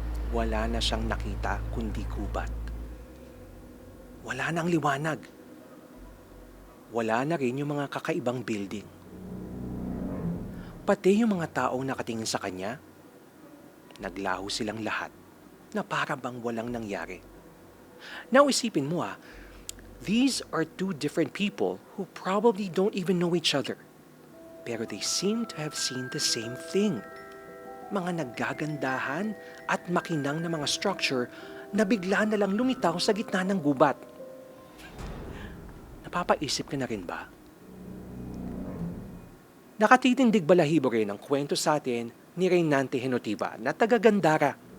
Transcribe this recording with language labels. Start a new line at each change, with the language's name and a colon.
Filipino: Wala na siyang nakita kundi gubat. Wala na ang liwanag. Wala na rin yung mga kakaibang building. Pati yung mga taong nakatingin sa kanya, naglaho silang lahat na para bang walang nangyari.
English: Now
Filipino: isipin mo
English: these are two different people who probably don't even know each other. Pero they seem to have seen the same thing.
Filipino: Mga naggagandahan at makinang na mga structure na bigla na lang lumitaw sa gitna ng gubat. Napapaisip ka na rin ba? Nakatitindig balahibo rin ang kwento sa atin ni Reynante Henotiva na taga Gandara.